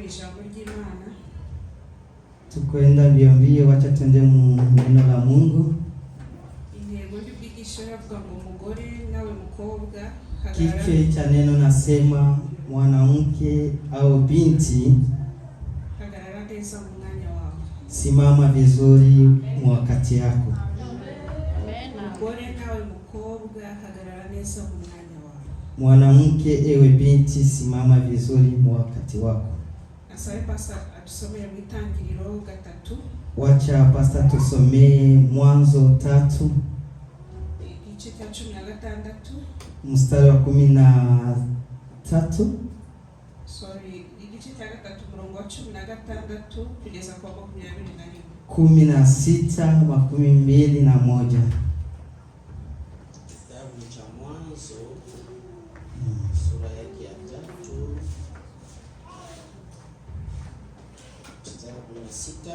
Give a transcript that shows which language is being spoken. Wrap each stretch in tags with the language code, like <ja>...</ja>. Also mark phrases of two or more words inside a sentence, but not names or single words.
<rw>ijambo ry'Imana.</rw> <sw>Tukwenda mbio, wacha twende mu neno la Mungu.</sw> <rw>Intego y'ubwigisho yavuga ngo umugore nawe mukobwa.</rw> <sw>Kichwa cha neno nasema mwanamke au binti,</sw> <rw>hagarara neza mu mwanya wako.</rw> <sw>Simama vizuri wakati yako.</sw> <rw>Umugore nawe mukobwa, hagarara neza mu mwanya wako.</rw> <sw>Mwanamke ewe binti, simama vizuri wakati wako.</sw> <rw>Asabe pastor atusomee mu Itangiriro 3.</rw> <sw>Wacha pastor tusomee Mwanzo 3</sw> <rw>igice cya 16</rw> <sw>mstari wa 13.</sw> <rw>Igice cya 3 murongo wa 16 kugeza kwa 21. 16:21.</rw> <sw>Kitabu cha Mwanzo sura yake ya 3 mstari wa 16.</sw>